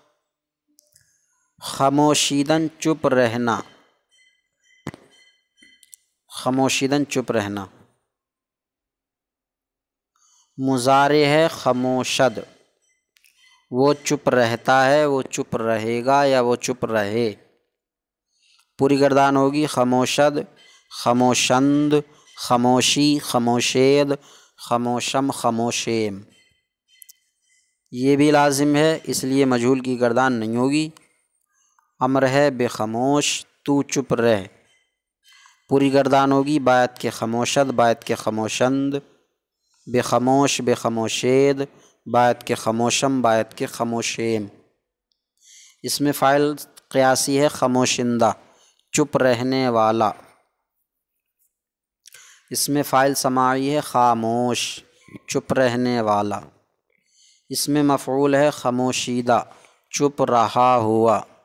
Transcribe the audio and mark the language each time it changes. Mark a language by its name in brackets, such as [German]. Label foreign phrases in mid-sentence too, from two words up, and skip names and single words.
[Urdu] خموشیدن، چپ رہنا، خموشیدن، چپ رہنا۔ مضارع ہے خموشد، وہ چپ رہتا ہے، وہ چپ رہے گا، یا وہ چپ رہے۔ پوری گردان ہوگی [Persian] خموشد، خموشند، خموشی، خموشید، خموشم، خموشیم۔ [Urdu] یہ بھی لازم ہے، اس لیے مجہول کی گردان نہیں ہوگی۔ امر ہے [Persian] بے خاموش، [Urdu] تو چپ رہ۔ پوری گردان ہوگی [Persian] باید کے خموشد، باید کے خموشند، بے خاموش، بے خاموشید، باید کے خموشم، باید کے خموشیم۔ [Urdu] اس میں فاعل قیاسی ہے خموشندہ، چپ رہنے والا۔ اس میں فاعل سماعی ہے خاموش، چپ رہنے والا۔ اس میں مفعول ہے خموشیدہ، چپ رہا ہوا۔